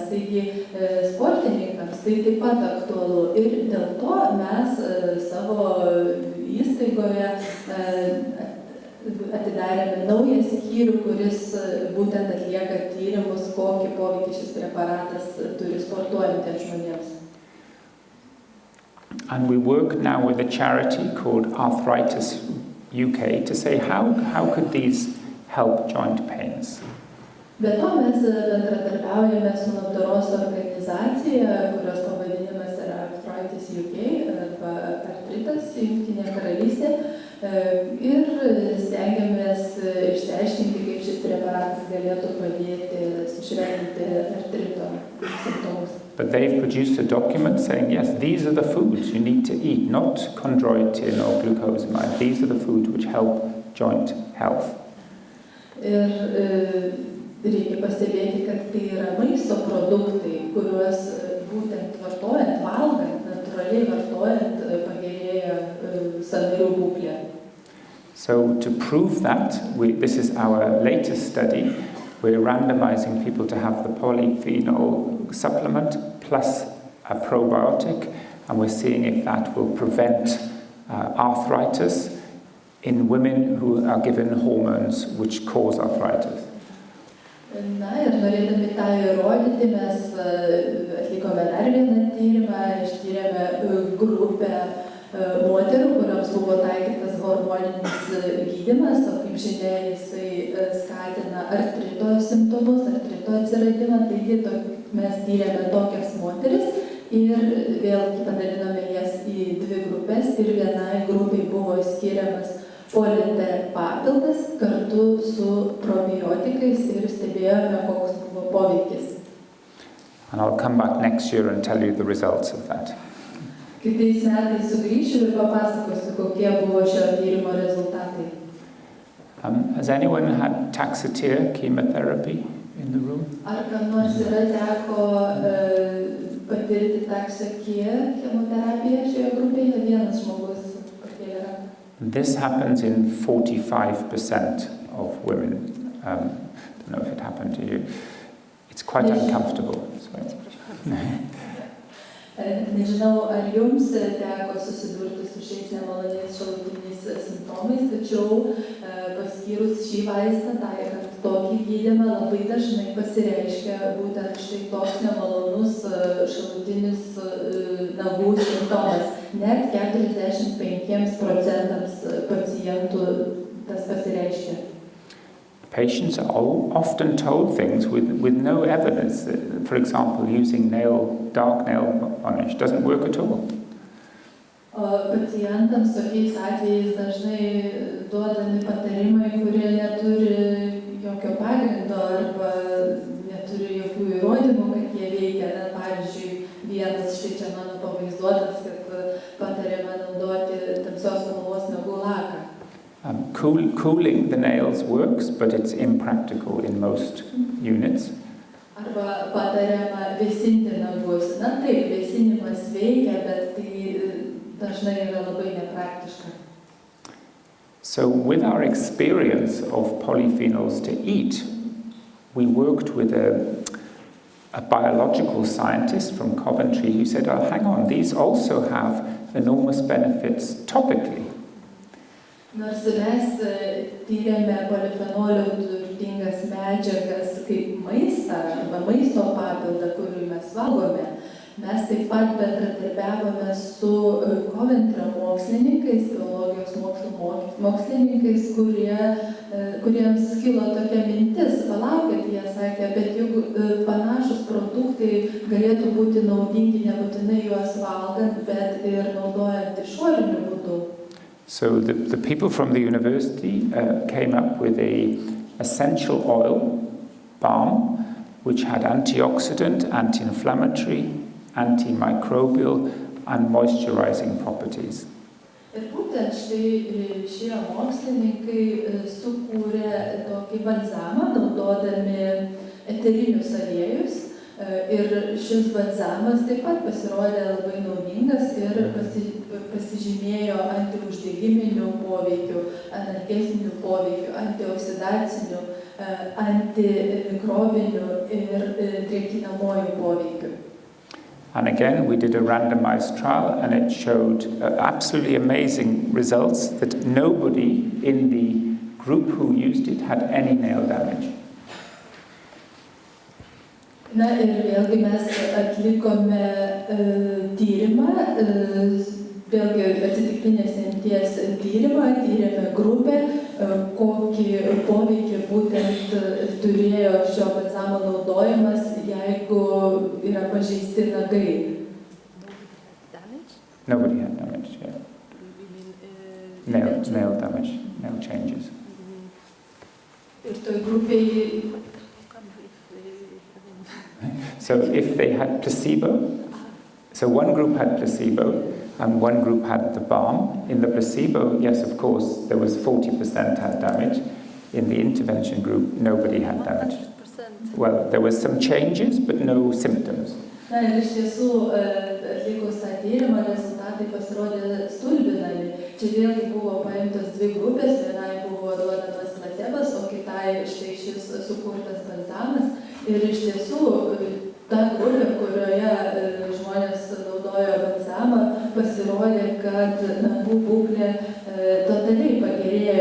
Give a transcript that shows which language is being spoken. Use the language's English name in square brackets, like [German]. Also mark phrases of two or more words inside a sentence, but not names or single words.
[Lithuanian] Taigi sportininkams tai taip pat aktualu ir dėl to mes savo įstaigoje atidarėme naują skyrių, kuris būtent atlieka tyrimus, kokį poveikį šis preparatas turi sportuojantiems žmonėms. [English] And we work now with a charity called Arthritis UK to say how could these help joint pains? [Lithuanian] Be to mes bendradarbiaujame su labdaros organizacija, kurios pavadinimas yra Arthritis UK arba artritas Jungtinė karalystė ir stengiamės išsiaiškinti, kaip šis preparatas galėtų padėti sušvelninti artrito simptomus. [English] But they've produced a document saying, yes, these are the foods you need to eat, not chondroitin or glucosamine. These are the foods which help joint health. [Lithuanian] Ir reikia pastebėti, kad tai yra maisto produktai, kuriuos būtent vartojant, valgant, natūraliai vartojant, pagerėja sąnarių būklė. [English] So to prove that, this is our latest study. We're randomizing people to have the polyphenol supplement plus a probiotic, and we're seeing if that will prevent arthritis in women who are given hormones which cause arthritis. [Lithuanian] Na ir norėdami tą įrodyti, mes atlikome dar vieną tyrimą, ištyrėme grupę moterų, kuriams buvo taikytas hormoninis gydymas, o kaip žinia, jisai skatina artrito simptomus, artrito atsiradimą, taigi mes tyrėme tokias moteris ir vėlgi padalinome jas į dvi grupės ir vienai grupiai buvo skiriamas Pomi-T papildas kartu su probiotikais ir stebėjome, koks buvo poveikis. [English] And I'll come back next year and tell you the results of that. [Lithuanian] Kitais metais sugrįšiu ir papasakosiu, kokie buvo šio tyrimo rezultatai. [English] Has anyone had Taxotere chemotherapy in the room? [Lithuanian] Ar kam nors yra teko patirti Taxotere chemoterapiją šioje grupėje? Vienas žmogus pakėlė ranką. [English] This happens in 45% of women. I don't know if it happened to you. It's quite uncomfortable. [Lithuanian] Nežinau, ar jums teko susidurti su šiais nemaloniais šalutiniais simptomais, tačiau paskyrus šį vaistą, taikant tokį gydymą, labai dažnai pasireiškia būtent štai toks nemalonus šalutinis nagų simptomas. Net 45% pacientų tas pasireiškia. [English] Patients are often told things with no evidence. For example, using dark nail varnish doesn't work at all. [Lithuanian] Pacientams tokiais atvejais dažnai duodami patarimai, kurie neturi jokio pagrindo arba neturi jokių įrodymų, kad jie veikia. Na, pavyzdžiui, vienas štai čia mano pavaizduotas, kad patariama naudoti tamsios spalvos nagų laką. [English] Cooling the nails works, but it's impractical in most units. [Lithuanian] Arba patariama vėsinti nagus. Na taip, vėsinimas veikia, bet tai dažnai yra labai nepraktiška. [English] So with our experience of polyphenols to eat, we worked with a biological scientist from Coventry who said, oh, hang on, these also have enormous benefits topically. [Lithuanian] Nors mes tyrėme polifenolių turtingas medžiagas kaip maistą arba maisto papildą, kurį mes valgome, mes taip pat bendradarbiavome su Coventry mokslininkais, biologijos mokslininkais, kuriems kilo tokia mintis, palaukit, jie sakė, bet juk panašus produktai galėtų būti naudingi nebūtinai juos valgant, bet ir naudojant išoriniu būdu. [English] So the people from the university came up with an essential oil, balm, which had antioxidant, anti-inflammatory, antimicrobial and moisturizing properties. [Lithuanian] Ir būtent šie mokslininkai sukūrė tokį balzamą, naudodami eterinius aliejus. Ir šis balzamas taip pat pasirodė labai naudingas ir pasižymėjo antiuždegiminiu poveikiu, analgeziniu poveikiu, antioksidaciniu, antimikrobiniu ir drėkinamuoju poveikiu. [English] And again, we did a randomized trial and it showed absolutely amazing results that nobody in the group who used it had any nail damage. [Lithuanian] Na ir vėlgi mes atlikome tyrimą, vėlgi atsitiktinės imties tyrimą, tyrėme grupę, kokį poveikį būtent turėjo šio balzamo naudojimas, jeigu yra pažeisti nagai. [English] Nobody had damage, yeah. Nail damage, nail changes. [Lithuanian] Ir toj grupėj [English] So if they had placebo, so one group had placebo and one group had the balm. In the placebo, yes, of course, there was 40% had damage. In the intervention group, nobody had damage. 100%. Well, there was some changes, but no symptoms. [Lithuanian] Na ir iš tiesų, atlikus tą tyrimą, rezultatai pasirodė stulbinami. Čia vėlgi buvo paimtos dvi grupės, vienai buvo duodamas placebas, o kitai štai šis sukurtas balzamas. Ir iš tiesų, ta grupė, kurioje žmonės naudojo balzamą, pasirodė, kad nagų būklė totaliai pagerėjo.